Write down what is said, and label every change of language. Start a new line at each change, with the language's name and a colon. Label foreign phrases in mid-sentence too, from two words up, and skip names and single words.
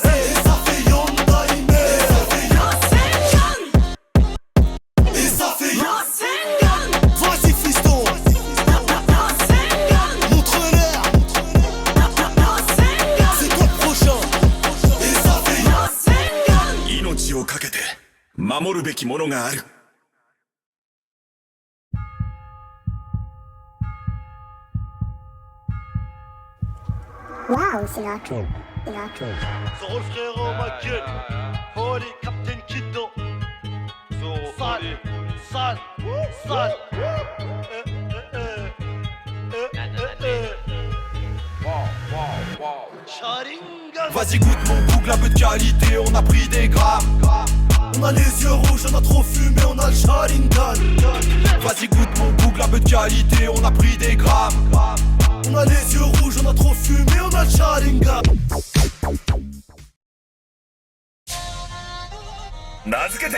French: Et ça fait Yonda Ime. Et ça fait Vas-y fiston. Montre-leur. C'est toi le prochain.
Japanese: かけて守るべきものがある。
French: Waouh, c'est la queue. C'est la queue. Zoro le frérot, ma gueule. Holy, Captain Kiddo. Zoro, sale, sale, sale. Sharingan. Vas-y goûte mon boucle, un peu de qualité, on a pris des grammes. On a les yeux rouges, on a trop fumé, on a le Sharingan. Vas-y goûte mon boucle, un peu de qualité, on a pris des grammes. On a les yeux rouges, on a trop fumé, on a le Sharingan.
Japanese: Nazukete